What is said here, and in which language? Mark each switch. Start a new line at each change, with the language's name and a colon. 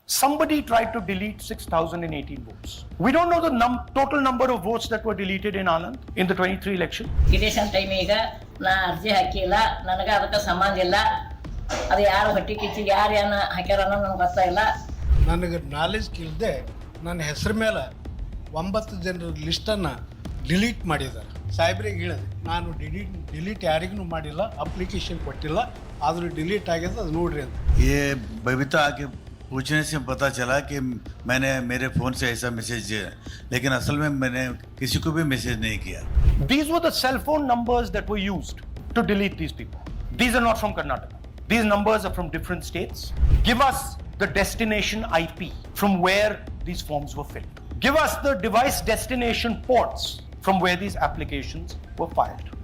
English: Somebody tried to delete 6,018 votes. We don't know the total number of votes that were deleted in Anand in the 23 election.
Kannada: Election ಟೈಮಿಗ ನಾ ಅರ್ಜಿ ಹಾಕಿಲ್ಲ, ನನಗೆ ಅದಕ್ಕೆ ಸಂಬಂಧ ಇಲ್ಲ. ಅದು ಯಾರು ಹೊಟ್ಟಿ ಕಿಚ್ಚಿಗೆ ಯಾರು ಏನು ಹಾಕ್ಯಾರ ಅನ್ನೋದು ನನಗೆ ಗೊತ್ತಾಗಿಲ್ಲ. ನನಗೆ ನಾಲೆಜ್ ಇಲ್ಲದೆ ನನ್ನ ಹೆಸರು ಮೇಲೆ 9 ಜನರ ಲಿಸ್ಟನ್ನು ಡಿಲೀಟ್ ಮಾಡಿದ್ದಾರೆ. ಸಾಹೇಬ್ರಿಗೆ ಹೇಳಿದೆ, ನಾನು ಡಿಲೀಟ್ ಯಾರಿಗೂ ಮಾಡಿಲ್ಲ, ಅಪ್ಲಿಕೇಶನ್ ಕೊಟ್ಟಿಲ್ಲ, ಆದರೂ ಡಿಲೀಟ್ ಆಗಿದೆ, ಅದು ನೋಡ್ರಿ ಅಂತ.
Hindi: ये बबीता आके पूछने से पता चला कि मैंने मेरे फ़ोन से ऐसा मैसेज, लेकिन असल में मैंने किसी को भी मैसेज नहीं किया.
English: These were the cell phone numbers that were used to delete these people. These are not from Karnataka. These numbers are from different states. Give us the destination IP from where these forms were filled. Give us the device destination ports from where these applications were filed.